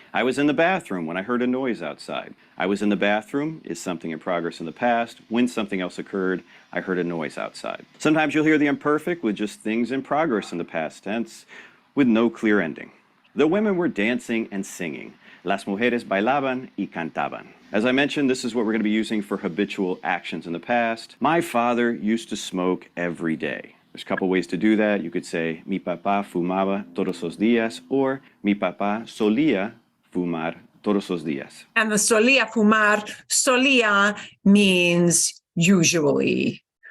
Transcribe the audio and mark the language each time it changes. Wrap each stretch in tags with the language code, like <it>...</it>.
<en>I was in the bathroom when I heard a noise outside. I was in the bathroom is something in progress in the past. When something else occurred, I heard a noise outside. Sometimes you'll hear the imperfect with just things in progress in the past tense with no clear ending. The women were dancing and singing.</en> <es>Las mujeres bailaban y cantaban.</es> <en>As I mentioned, this is what we're going to be using for habitual actions in the past. My father used to smoke every day. There's a couple ways to do that. You could say,</en> <es>mi papá fumaba todos los días,</es> <en>or</en> <es>mi papá solía fumar todos los días.</es> <en>And the solía fumar, solía means usually,</en>